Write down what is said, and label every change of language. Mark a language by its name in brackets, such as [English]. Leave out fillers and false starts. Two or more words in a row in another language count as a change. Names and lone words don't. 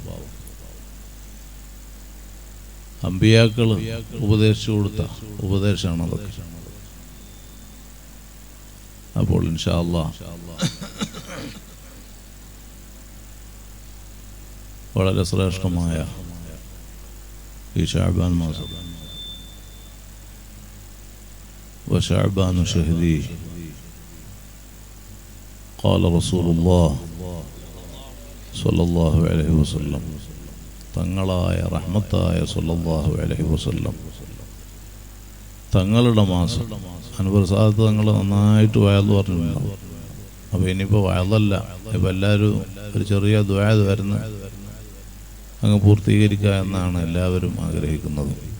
[Malayalam] അമ്പിയാക്കൾ ഉപദേശിച്ചു കൊടുത്ത ഉപദേശമാണ് അതൊക്കെ. അപ്പോൾ [Arabic] إن شاء الله [Malayalam] വളരെ ശ്രേഷ്ഠമായ ഈ ശഅബാൻ മാസം [Arabic] وشعبان شهري قال رسول الله صلى الله عليه وسلم [Malayalam] തങ്ങളായ റഹ്മത്തായ [Arabic] صلى الله عليه وسلم [Malayalam] തങ്ങളുടെ മാസം. അൻവർ സാദത്ത് തങ്ങൾ നന്നായിട്ട് വയല് പറഞ്ഞിട്ടുണ്ടാവും. അപ്പോൾ ഇനിയിപ്പോൾ വയലല്ല, ഇപ്പം എല്ലാവരും ഒരു ചെറിയ ദുആ വരുന്ന അങ്ങ് പൂർത്തീകരിക്കുക എന്നാണ് എല്ലാവരും ആഗ്രഹിക്കുന്നത്.